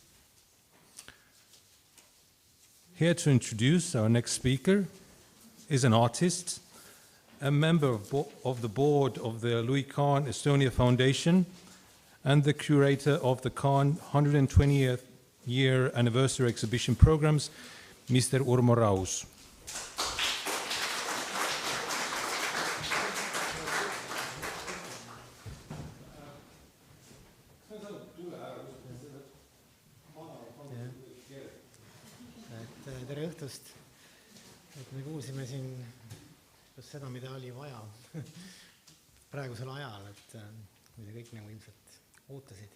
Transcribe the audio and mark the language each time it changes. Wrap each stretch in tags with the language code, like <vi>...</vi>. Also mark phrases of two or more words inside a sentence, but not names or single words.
<en>Here to introduce our next speaker is an artist, a member of the board of the Louis Kahn Estonia Foundation, and the curator of the Kahn 120th year anniversary exhibition programs, Mr. Urmo Raus.</en> <et>Tere õhtust, et me kuulsime siin just seda, mida oli vaja praegusel ajal, et mida kõik nagu ilmselt ootasid.</et>